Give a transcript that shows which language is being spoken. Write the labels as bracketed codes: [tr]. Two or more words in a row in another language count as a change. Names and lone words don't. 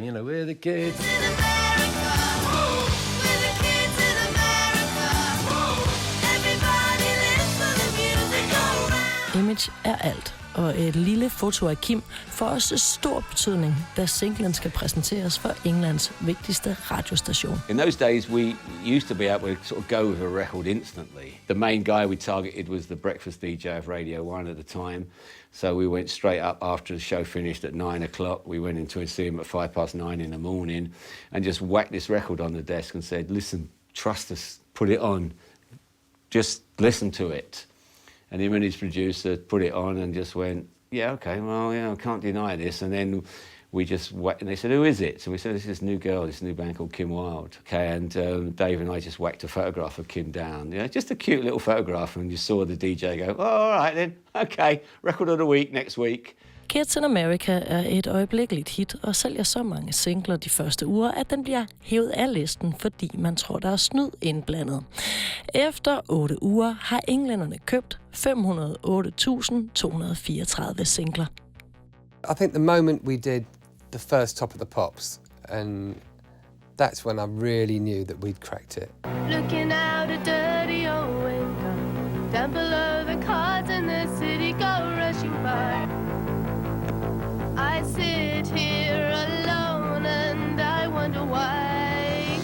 [en] You know, we're the kids. [da] Image er alt, og et lille foto af Kim får også stor betydning, da singlen skal præsenteres for Englands vigtigste radiostation. [en] In those days, we used to be able to sort of go with a record instantly. The main guy we targeted was the breakfast DJ of Radio 1 at the time. So we went straight up after the show finished at 9 o'clock. We went into and see him at 9:05 in the morning and just whacked this record on the desk and said, listen, trust us, put it on. Just listen to it. And him and his producer put it on and just went, yeah, okay, well, yeah, I can't deny this. And then we just whacked, and they said, who is it? So we said, this is this new girl, this new band called Kim Wilde. Okay, and Dave and I just whacked a photograph of Kim down. You know, just a cute little photograph, and you saw the DJ go, oh, all right then, okay, record of the week next week. [da] Kids in America er et øjeblikkeligt hit og sælger så mange singler de første uger, at den bliver hævet af listen, fordi man tror, der er snyd indblandet. Efter 8 uger har englænderne købt 508.234 singler. [en] I think the moment we did the first Top of the Pops, and that's when I really knew that we'd cracked it. Looking out a dirty old window, down below the cars in the city go rushing by. I sit here alone and I wonder why.